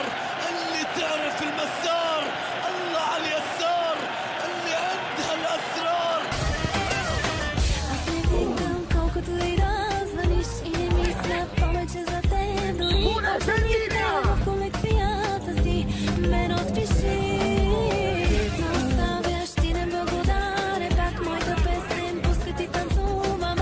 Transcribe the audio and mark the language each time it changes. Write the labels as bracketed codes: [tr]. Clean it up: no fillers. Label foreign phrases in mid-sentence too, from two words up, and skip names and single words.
[ar] اللي تعرف المسار، الله على اليسار اللي عندها الأسرار. [bg] Аз не викам, колкото и да звъниш, и не мисля повече за теб. Дори ако ми трябва в колекцията си, мен отпиши. Не оставяш ти неблагодарен, пак моята песен, пуска ти танцувам.